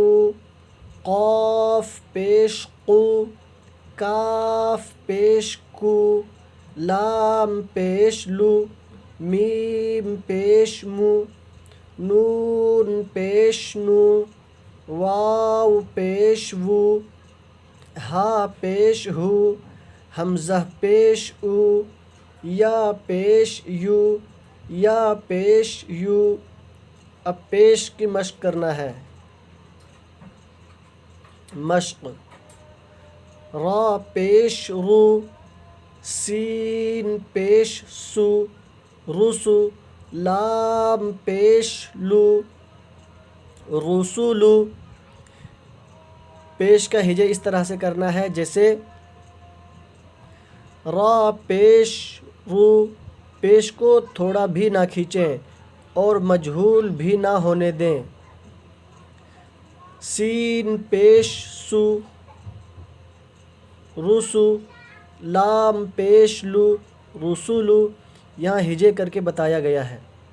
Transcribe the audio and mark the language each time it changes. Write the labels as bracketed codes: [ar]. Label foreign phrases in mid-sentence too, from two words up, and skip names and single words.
[ur] قاف پیش قو، کاف پیش کو، لام پیش لو، میم پیش مو، نون پیش نو، واو پیش وو، ہا پیش ہو، حمزہ پیش او، یا پیش یو، یا پیش یو۔ اب پیش کی مشق کرنا ہے۔ مشق: را پیش رو، سین پیش سو، رسو، لام پیش لو، رسولو۔ پیش کا ہجے اس طرح سے کرنا ہے جیسے را پیش رو، پیش کو تھوڑا بھی نہ کھینچیں اور مجہول بھی نہ ہونے دیں۔ سین پیش سو رسو، لام پیش لو رسولو، یہاں ہجے کر کے بتایا گیا ہے۔